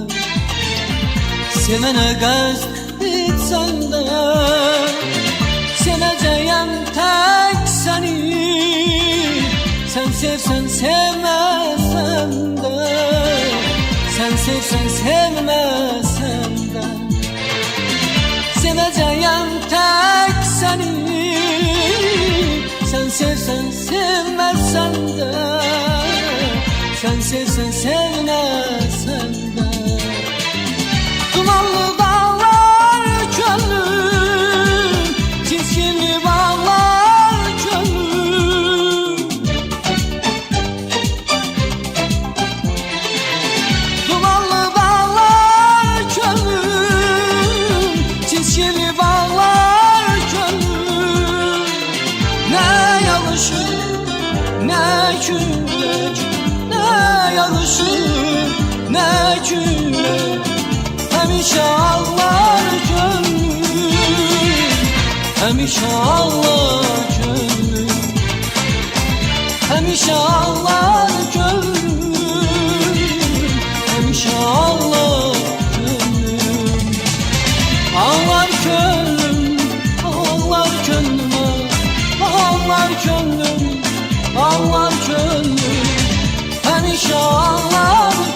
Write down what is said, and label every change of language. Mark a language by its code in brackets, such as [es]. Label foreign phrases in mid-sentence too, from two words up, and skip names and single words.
[az] sevene qəsd etsən də, sevəcəyəm tək səni, sən sevsən sevməsən də, sən sevsən sevməsən də, sevəcəyəm tək səni, [tr] sen sevsen sevmezsen de, sen sevsen sevmezsen de. Dumanlı dağlar gönlüm, çizgili bağlar gönlüm, dumanlı dağlar gönlüm, çizgili [az] bağlar gönlüm, ne yağışır, ne külək, ne yağışır, ne külək, həmişə ağlar könlüm, həmişə ağlar könlüm, həmişə ağlar könlüm, həmişə ağlar könlüm, ağlar könlüm, ağlar könlüm, ağlar könlüm, ağlar könlüm, həmişə ağlar